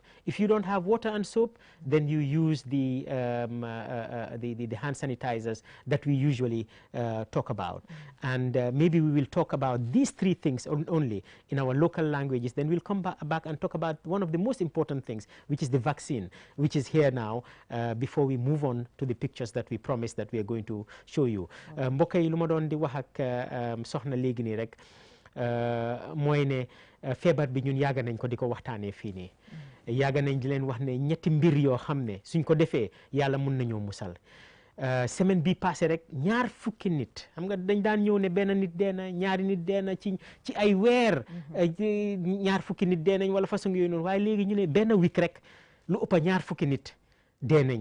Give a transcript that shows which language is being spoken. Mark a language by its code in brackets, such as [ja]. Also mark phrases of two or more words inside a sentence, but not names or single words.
[en] If you don't have water and soap, then you use the hand sanitizers that we usually talk about. And maybe we will talk about these three things only in our local languages. Then we'll come back and talk about one of the most important things, which is the vaccine, which is here now, before we move on to the pictures that we promised that we are going to show you. [wo] Mbokk yi lu ma doon di wax ak soxna léegi nii rek mooy ne feebar bi ñun yàgg nañ ko di ko waxtaanee fii nii yàgg nañ di leen wax ne ñetti mbir yoo xam ne suñ ko defee yàlla mun nañoo musal. Semaine bi passé rek 20 nit xam nga dañ daan ñëw ne benn nit dee na ñaari nit dee na ci ay weer 20 nit dee nañ wala façon yooyu noonu, waaye léegi ñu ne benn week rek lu ëpp 20 nit dee nañ.